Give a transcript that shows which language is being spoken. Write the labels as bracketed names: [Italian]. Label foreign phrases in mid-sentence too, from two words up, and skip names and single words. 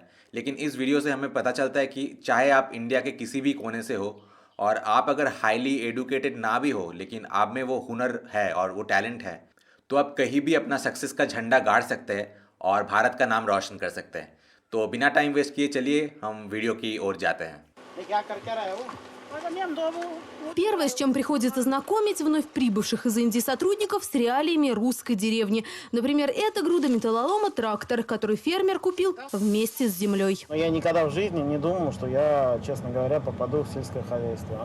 [Hindi] लेकिन इस वीडियो से हमें पता चलता है कि चाहे आप इंडिया के किसी भी कोने से हो और आप अगर [English] highly educated [Hindi] ना भी हो, लेकिन आप में वो हुनर है और वो टैलेंट है, तो आप कहीं भी अपना सक्सेस का झंडा गाड़ सकते हैं और भारत का नाम रोशन कर सकते हैं। तो बिना [English] time waste [Hindi] किए चलिए हम वीडियो की ओर जाते हैं। [Russian] Первое, с чем приходится знакомить вновь прибывших из Индии сотрудников, с реалиями русской деревни. Например, это груда металлолома трактор, который фермер купил вместе с землей. Но я никогда в жизни не думал, что я, честно говоря, попаду в сельское хозяйство.